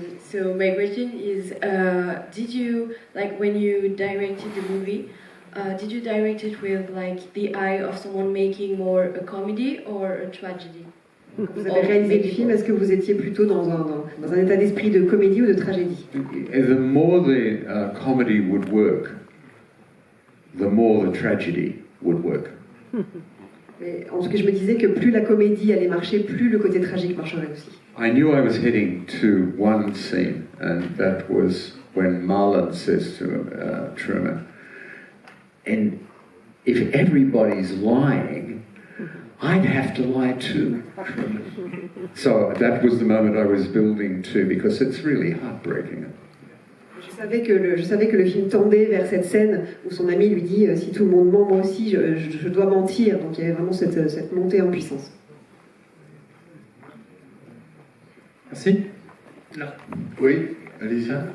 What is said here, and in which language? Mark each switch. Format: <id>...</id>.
<en>So my question is, did you, like, when you directed the movie, did you direct it with like the eye of someone making more a comedy or a tragedy?</en> <fr>Quand vous avez réalisé le film, est-ce que vous étiez plutôt dans un état d'esprit de comédie ou de tragédie?</fr> <en>The more the comedy would work, the more the tragedy would work.</en> <fr>Mais en tout cas, je me disais que plus la comédie allait marcher, plus le côté tragique marcherait aussi.</fr> <en>I knew I was heading to one scene, and that was when Marlon says to Truman, and if everybody's lying, I'd have to lie too. So that was the moment I was building to, because it's really heartbreaking.</en> <fr>Je savais que le film tendait vers cette scène où son ami lui dit si tout le monde ment, moi aussi, je dois mentir. Donc il y avait vraiment cette montée en puissance. Merci. Là. Oui, allez-y.</fr>